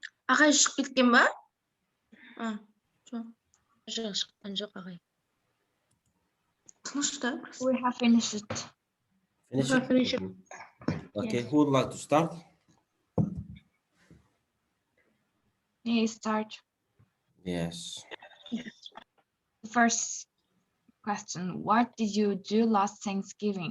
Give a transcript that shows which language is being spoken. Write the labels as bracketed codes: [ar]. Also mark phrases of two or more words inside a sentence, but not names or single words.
[kk] Ағай шығып кеткен ба? Жоқ, шыққан жоқ ағай. Тыныштап. [en] We have finished it. Finish it? Finish it. Mhm. Okay, who would like to start? May I start? Yes. First question, what did you do last Thanksgiving?